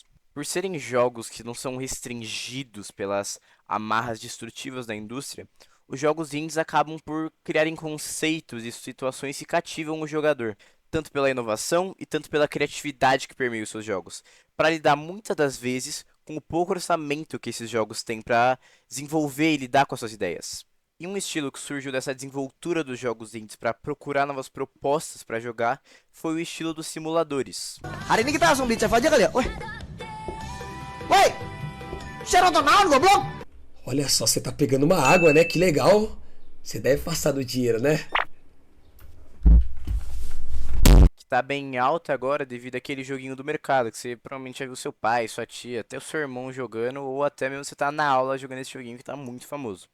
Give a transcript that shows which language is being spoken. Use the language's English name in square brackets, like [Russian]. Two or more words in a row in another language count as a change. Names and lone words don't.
[Portuguese] Por serem jogos que não são restringidos pelas amarras destrutivas da indústria, os jogos indies acabam por criarem conceitos e situações que cativam o jogador, tanto pela inovação e tanto pela criatividade que permeia os seus jogos, para lidar muitas das vezes com o pouco orçamento que esses jogos têm para desenvolver e lidar com as suas ideias. E um estilo que surgiu dessa desenvoltura dos jogos indies para procurar novas propostas para jogar foi o estilo dos simuladores. [Indonesian] Hari ini kita langsung beli chef aja kali ya? Weh, woi, saya nonton naon goblok? [Portuguese] Olha só, você tá pegando uma água, né? Que legal. Você deve passar do dinheiro, né? Que tá bem alta agora devido àquele joguinho do mercado, que você provavelmente já viu seu pai, sua tia, até o seu irmão jogando, ou até mesmo você tá na aula jogando esse joguinho que tá muito famoso.